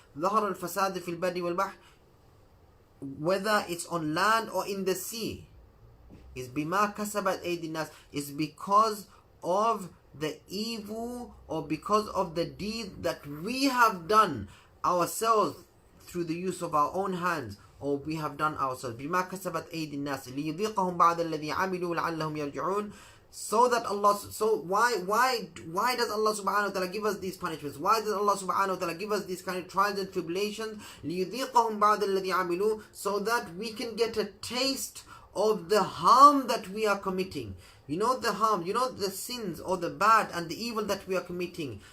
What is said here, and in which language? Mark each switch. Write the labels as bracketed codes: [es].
[ar] ظهر الفساد في البر والبحر, [en] whether it's on land or in the sea, is [ar] bima kasabat aydin nas, [en] is because of the evil or because of the deed that we have done ourselves through the use of our own hands, or we have done ourselves. [ar] بما كسبت أيدي الناس ليذيقهم بعد الذي عملوا لعلهم يرجعون. [en] So that Allah, so why does Allah subhanahu wa ta'ala give us these punishments? Why does Allah subhanahu wa ta'ala give us these kind of trials and tribulations? [ar] ليذيقهم بعد الذي عملوا, [en] so that we can get a taste of the harm that we are committing. You know the harm, you know the sins or the bad and the evil that we are committing.